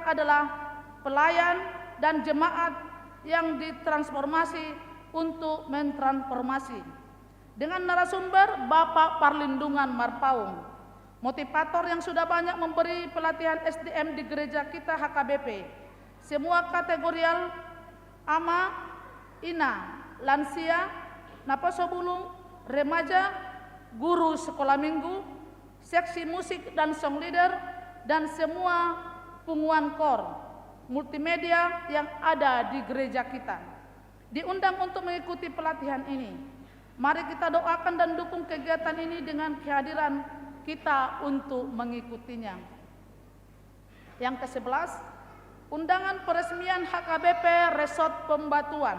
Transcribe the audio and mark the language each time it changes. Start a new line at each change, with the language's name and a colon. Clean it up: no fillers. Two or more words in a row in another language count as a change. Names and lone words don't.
Indonesian: adalah pelayan dan jemaat yang ditransformasi untuk mentransformasi dengan narasumber Bapak Parlindungan Marpaung, motivator yang sudah banyak memberi pelatihan SDM di gereja kita HKBP, semua kategorial ama, ina, lansia, napasobulung, remaja, guru sekolah minggu, seksi musik dan
English: song leader,
Indonesian: dan semua punguan kor multimedia yang ada di gereja kita diundang untuk mengikuti pelatihan ini. Mari kita doakan dan dukung kegiatan ini dengan kehadiran kita untuk mengikutinya. Yang ke-11, undangan peresmian HKBP Resort Pembatuan.